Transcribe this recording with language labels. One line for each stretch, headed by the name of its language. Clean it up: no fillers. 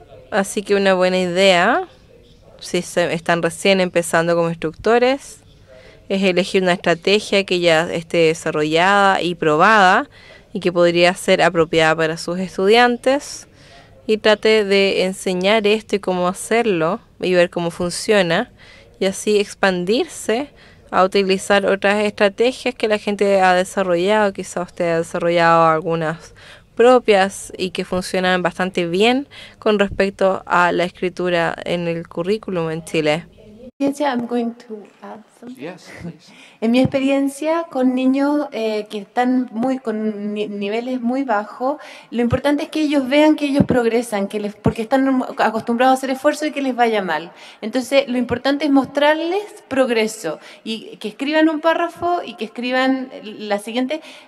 Spanish: Así que una buena idea, si están recién empezando como instructores, es elegir una estrategia que ya esté desarrollada y probada y que podría ser apropiada para sus estudiantes, y trate de enseñar esto y cómo hacerlo y ver cómo funciona, y así expandirse a utilizar otras estrategias que la gente ha desarrollado. Quizá usted ha desarrollado algunas propias y que funcionan bastante bien con respecto a la escritura en el currículum en Chile.
English: I'm going to add something. Yes, please.
Spanish: En mi experiencia con niños que están con niveles muy bajos, lo importante es que ellos vean que ellos progresan, porque están acostumbrados a hacer esfuerzo y que les vaya mal. Entonces, lo importante es mostrarles progreso y que escriban un párrafo y que escriban la siguiente.